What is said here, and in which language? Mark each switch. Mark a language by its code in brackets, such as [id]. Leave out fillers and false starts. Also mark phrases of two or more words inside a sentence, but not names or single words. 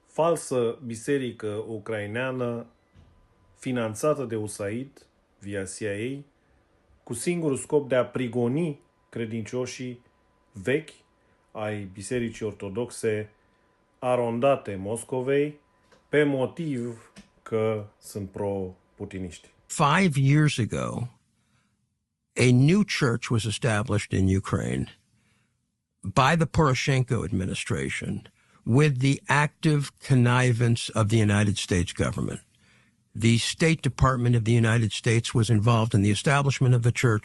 [ro] falsă biserică ucraineană finanțată de USAID via CIA cu singurul scop de a prigoni credincioșii vechi ai Bisericii Ortodoxe arondate Moscovei pe motiv că sunt pro-putiniști. [en] 5 years ago, a new church was established in Ukraine by the Poroshenko administration with the active connivance of the United States government. The State Department of the United States was involved in the establishment of the church.